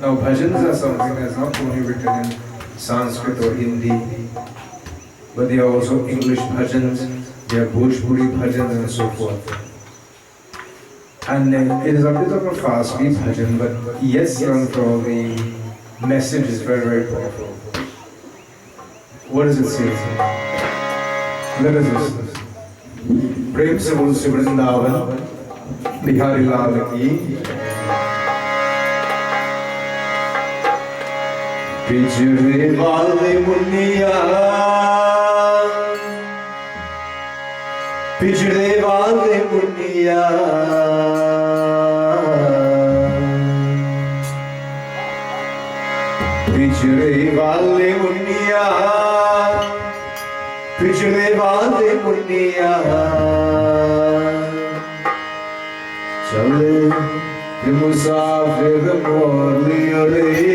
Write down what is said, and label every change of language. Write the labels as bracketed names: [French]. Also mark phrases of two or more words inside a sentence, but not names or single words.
[English] Now bhajans are something that's not only written in Sanskrit or Hindi, but they are also English bhajans, they are Bhojpuri bhajans and so forth. And it is a bit of a fast beat bhajan, but yes, for the message is very, very powerful. What does it say? Let us listen. [Hindi] प्रेम से बोल से वृंदावन, बिहारी लाल की. पिछड़े वाले मुनिया, पिछड़े वाले मुनिया. पिछड़े वाले मुन्निया, पिछड़े वाले मुन्निया, चल मुसाफिर मोलियो रे